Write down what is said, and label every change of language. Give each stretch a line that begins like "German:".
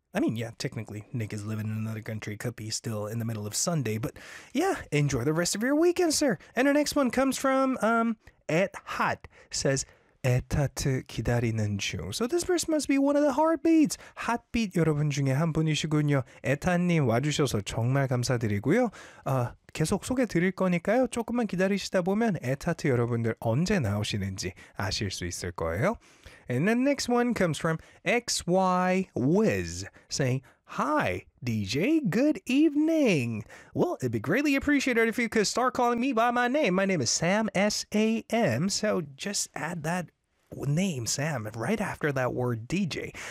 English: I mean, yeah, technically, Nick is living in another country, could be still in the middle of Sunday, but yeah, enjoy the rest of your weekend, sir. And our next one comes from Et Hot, says,
Korean: 애타트 기다리는 중.
English: So this verse must be one of the heartbeats.
Korean: Heartbeat 여러분 중에 한 분이시군요. 애타님 와주셔서 정말 감사드리고요. 계속 소개드릴 거니까요. 조금만 기다리시다 보면 애타트 여러분들 언제 나오시는지 아실 수 있을 거예요.
English: And the next one comes from XY Wiz saying, hi, DJ, good evening. Well, it'd be greatly appreciated if you could start calling me by my name. My name is Sam, S-A-M, so just add that name, Sam, right after that word DJ.